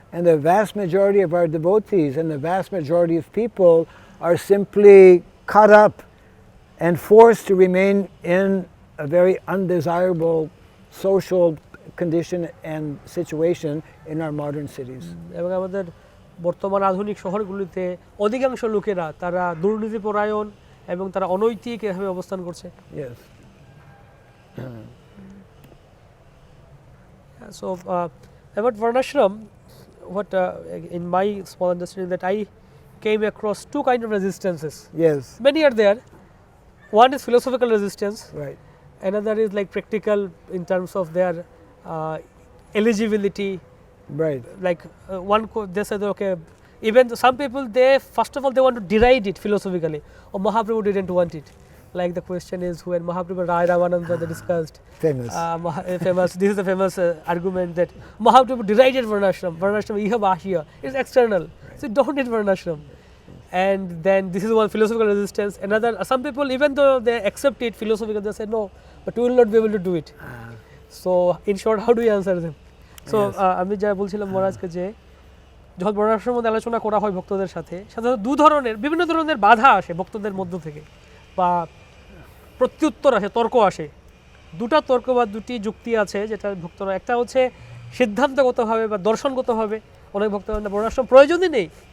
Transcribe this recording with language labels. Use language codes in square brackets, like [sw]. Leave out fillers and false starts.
[en] And the vast majority of our devotees and the vast majority of people are simply caught up and forced to remain in a very undesirable social condition and situation in our modern cities. [bn] এবং আমাদের বর্তমান আধুনিক শহরগুলিতে অধিকাংশ লোকেরা তারা দুর্নীতিপরায়ণ এবং তারা অনৈতিক এভাবে অবস্থান করছে। [en] Yes. So about Varnashram, what in my small understanding that I came across two kinds of resistances. Yes. Many are there. One is philosophical resistance. Right. Another is like practical in terms of their eligibility. Right. Like they said, okay, even some people, they first of all they want to deride it philosophically. Or Mahaprabhu didn't want it. Like the question is when Mahaprabhu Rai Ramananda they discussed. Famous. Famous. This is the famous argument that Mahaprabhu derided Varnashram. [bn] Varnashram iha bahya. [en] It's external. Right. So don't need Varnashram. And then this is one philosophical resistance. Another, some people even though they accept it philosophical, they say no, but we will not be able to do it. So in short, how do we answer them? [bn] So আমি যা বলছিলাম মহারাজকে যে যখন বর্ণাশ্রমের মধ্যে আলোচনা করা হয় ভক্তদের সাথে, সাধারণত বিভিন্ন ধরনের বাধা আসে ভক্তদের মধ্য থেকে বা প্রত্যুত্তর আসে, তর্ক আসে। দুটা তর্ক বা দুটি যুক্তি আছে যেটা ভক্তরা, একটা হচ্ছে সিদ্ধান্তগতভাবে বা দর্শনগতভাবে অনেক ভক্তরা বর্ণাশ্রম প্রয়োজনই নেই।